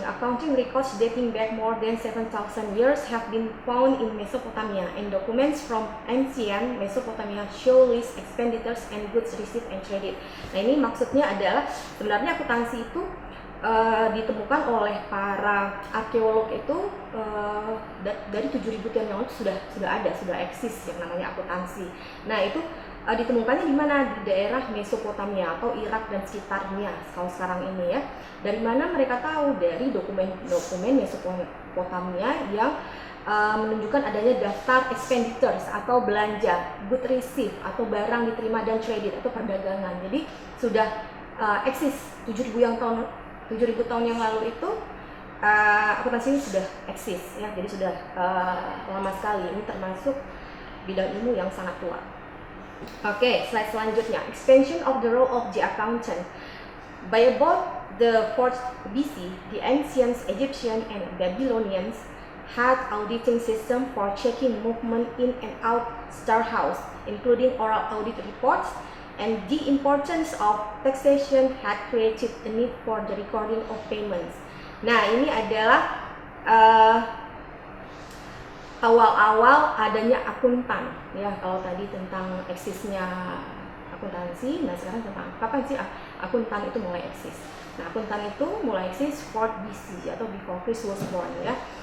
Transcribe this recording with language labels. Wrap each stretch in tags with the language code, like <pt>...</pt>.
<en>Accounting records dating back more than 7,000 years have been found in Mesopotamia, and documents from ancient Mesopotamia show list expenditures and goods received and traded.</en> <id>Nah, ini maksudnya adalah sebenarnya akuntansi itu ditemukan oleh para arkeolog itu dari 7.000 tahun yang lalu sudah eksis yang namanya akuntansi. Nah, itu ditemukannya di mana? Di daerah Mesopotamia atau Irak dan sekitarnya kalau sekarang ini ya. Dari mana mereka tahu? Dari dokumen Mesopotamia yang menunjukkan adanya daftar expenditures atau belanja, good receipt atau barang diterima dan traded atau perdagangan. Jadi sudah eksis 7.000 tahun yang lalu itu akuntansi ini sudah eksis ya. Jadi sudah lama sekali. Ini termasuk bidang ilmu yang sangat tua. Oke, slide selanjutnya.</id> <en>Expansion of the role of the accountant. By about the 4th BC, the ancient Egyptian and Babylonians had auditing system for checking movement in and out storehouse, including oral audit reports, and the importance of taxation had created a need for the recording of payments.</en> <id>Nah, ini adalah awal-awal adanya akuntan ya. Kalau tadi tentang eksisnya akuntansi, nah sekarang tentang kapan sih akuntan itu mulai eksis. Nah, akuntan itu mulai eksis 4th BC atau</id> <en>before Christ was born</en> <id>ya.</id>